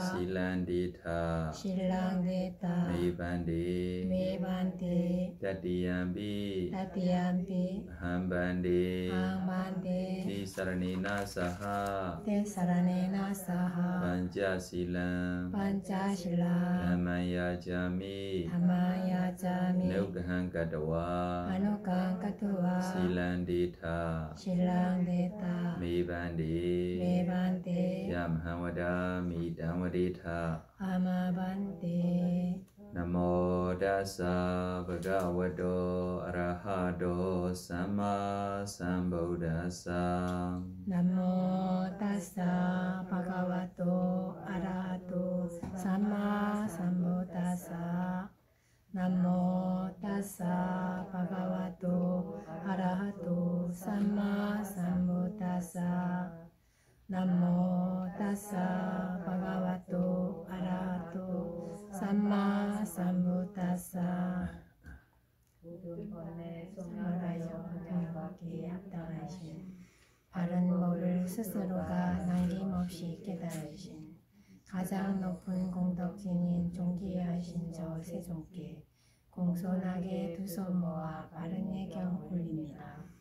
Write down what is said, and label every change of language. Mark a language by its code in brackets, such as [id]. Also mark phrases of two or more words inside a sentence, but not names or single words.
[pi] 실란데타 메반데 다디암비 한반데 티사라네나 사하 반자실랑 담마야자미 아누강가두와 실란데타 메반데 얌하와다 미담와데타 아마반데 나모 다사 바가와도 아라하도 삼마 삼부다사 나모 다사 바가와토 아라하토 삼마 삼부다사 나모 다사 바가와토 아라하토 삼마 삼부다사 나모 다사 바가와토 아라하토 삼마 삼부다사. [ko] 모든 번에 소멸하여 행복에 합당하신 바른 법을 스스로가 남김없이 깨달으신 가장 높은 공덕진인 존귀하신 저 세존께 공손하게 두 손 모아 바른 예경 올립니다.